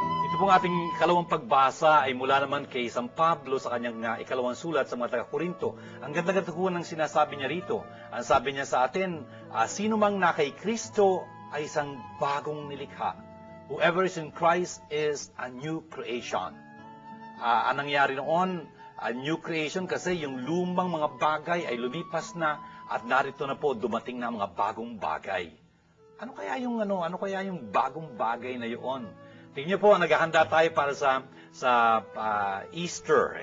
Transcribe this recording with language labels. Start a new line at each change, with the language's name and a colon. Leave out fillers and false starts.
Filipino: Ito pong ating ikalawang pagbasa ay mula naman kay San Pablo sa kanyang ikalawang sulat sa mga taga-Korinto. Ang ganda-ganda po ng sinasabi niya rito. Ang sabi niya sa atin, sino mang na kay Kristo ay isang bagong nilikha.
English: Whoever is in Christ is a new creation.
Filipino: Ang nangyari noon,
English: a new creation
Filipino: kasi yung lumang mga bagay ay lumipas na at narito na po dumating na mga bagong bagay. Ano kaya yung bagong bagay na yun? Tingnan niyo po, naghahanda tayo para sa Easter.